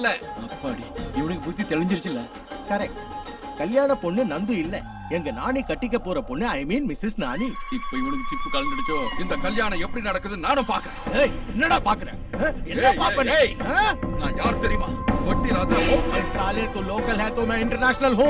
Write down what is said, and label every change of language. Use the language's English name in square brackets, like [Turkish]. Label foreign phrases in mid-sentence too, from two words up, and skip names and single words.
[Tamil] அப்பாடி, இவனுக்கு புத்தி தெளிஞ்சிருச்சுல. கரெக்ட். கல்யாண பொண்ணு நந்து இல்ல, எங்க நானி கட்டிக்க போற பொண்ணு, [English] I mean [Tamil] மிஸ்ஸஸ் நானி. இப்ப இவனுக்கு சிப்பு கலந்துடுச்சோ. இந்த கல்யாணம் எப்படி நடக்குது நானும் பாக்குறேன். ஏய் என்னடா பாக்குறேன்? என்ன பாப்பனே? நான் யார் தெரியுமா? வட்டி ராஜா. [Hindi] ए साले तू लोकल है तो मैं इंटरनेशनल हूँ.